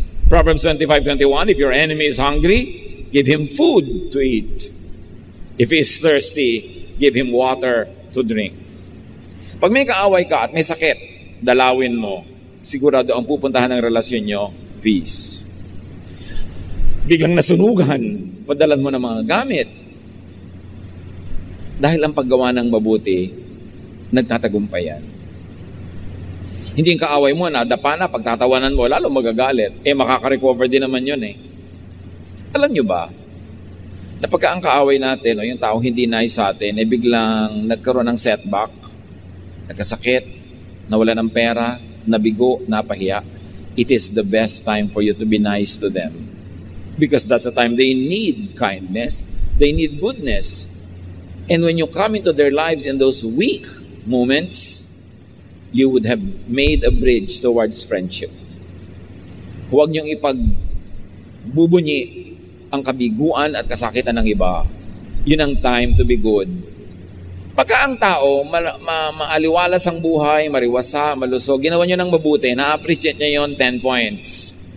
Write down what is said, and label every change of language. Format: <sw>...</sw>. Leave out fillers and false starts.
<en>Proverbs 25:21, if your enemy is hungry, give him food to eat. If he is thirsty, give him water to drink.</en> <tl>Pag may kaaway ka at may sakit, dalawin mo. Sigurado ang pupuntahan ng relasyon nyo, peace. Biglang nasunugan, padalan mo ng mga gamit. Dahil ang paggawa ng mabuti, nagtatagumpay yan. Hindi yung kaaway mo, nadapa na, pagtatawanan mo, lalo magagalit. Makaka-recover din naman yun Alam nyo ba, na pagka ang kaaway natin, o yung taong hindi nice sa atin, biglang nagkaroon ng setback, nagkasakit, nawala ng pera, nabigo, napahiya,</tl> <en>it is the best time for you to be nice to them. Because that's the time they need kindness, they need goodness. And when you come into their lives in those weak moments, you would have made a bridge towards friendship.</en> <tl>Huwag niyong ipagbubunyi ang kabiguan at kasakitan ng iba. Yun ang time to be good. Pagka ang tao, maaliwalas ang buhay, mariwasa, malusog, ginawa niyo ng mabuti, na-appreciate niya yon 10 points.</tl>